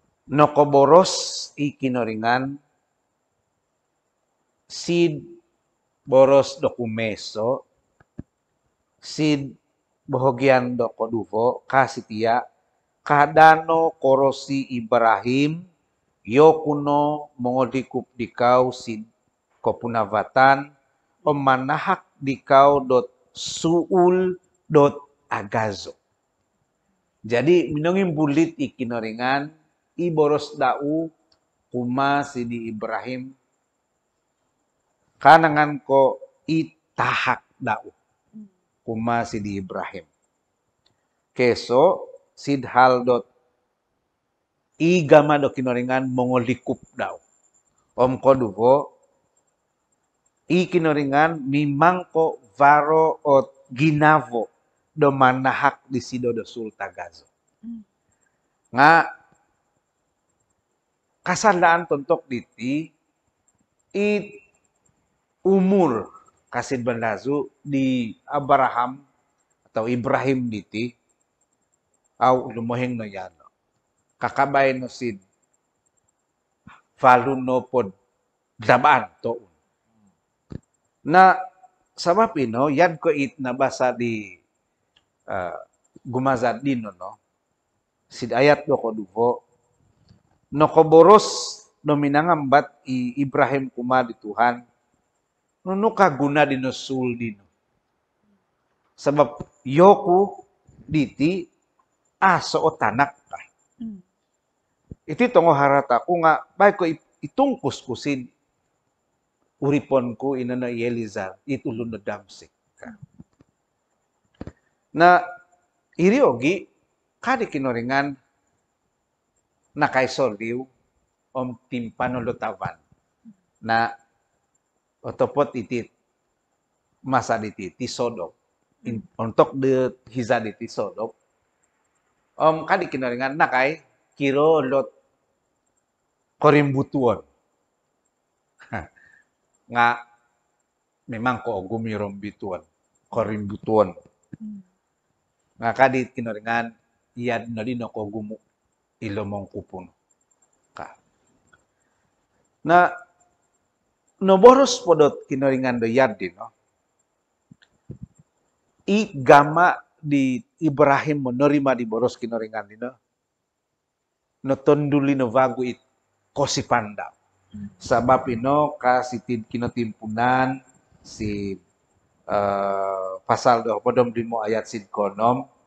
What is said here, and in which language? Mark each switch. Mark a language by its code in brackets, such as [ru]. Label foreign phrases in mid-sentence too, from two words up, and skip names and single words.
[dtp] nokoboros ikinoringan sid boros dokumeso sid bahagian dokoduvo kasitia kadano korosi Ibrahim yokuno mongodikup dikau sid kopunavatan pemanahak dikau suul agazo. Jadi minongin bulit ikinoringan iboros dau kuma sidi Ibrahim kanangan ko itahak dau kuma sidi Ibrahim. Keso sidhal igama do kinoringan mongolikup dau. Om koduvo ikinoringan mimang ko varo ot ginavo do manahak di sido do sultagazo. Nga kasandaan tontok diti it umur kasid bandazu di Abraham atau Ibrahim diti au lumoheng no yano kakabay no sid falun no pod dabaan to na sabab ino yan ko it nabasa di gumazad dino no sid ayat do koduvo no koboros no minangambat Ibrahim kuma di Tuhan no kaguna dino sul dino sabab yoku diti aso o tanak ka iti tongo harataku nga baik ko itungkus kusin uripon ko inana Elizar itulun na damsik ka na iriogi kadi kinoringan nakaisoliw om timpanolotavan na otopot itit masa diti tisodop untuk de hiza diti sodop om kadi kinoringan nakay kiro lot korimbutuon nga memang ko gumirom bituan korimbutuon nga kadi kinoringan iyad na din ako gumu ilomong kupon ka na noboros podot kinoringan do yad din no igama di Ibrahim monorima di boros kinoringan din no no tonduli no vagu it kosipanda sabab ino kasitid kinotimpunan si pasal 25 ayat sid konom